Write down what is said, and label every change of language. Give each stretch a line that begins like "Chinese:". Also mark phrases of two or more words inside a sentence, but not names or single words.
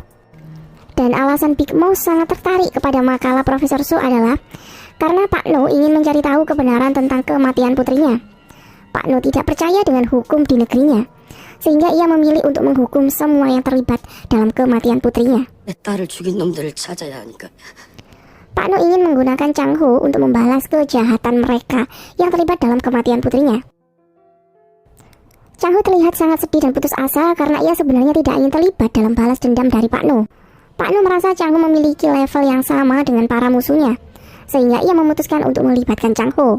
Indonesian: Dan alasan Big Mouse sangat tertarik kepada makalah Profesor So adalah karena Pak No ingin mencari tahu kebenaran tentang kematian putrinya. Pak No tidak percaya dengan hukum di negerinya, sehingga ia memilih untuk menghukum semua yang terlibat dalam kematian putrinya.
Korean: 내 딸을 죽인 놈들을 찾아야 하니까.
Indonesian: Pak No ingin menggunakan Chang Ho untuk membalas kejahatan mereka yang terlibat dalam kematian putrinya. Chang Ho terlihat sangat sedih dan putus asa karena ia sebenarnya tidak ingin terlibat dalam balas dendam dari Pak No. Pak No merasa Chang Ho memiliki level yang sama dengan para musuhnya, sehingga ia memutuskan untuk melibatkan Chang Ho.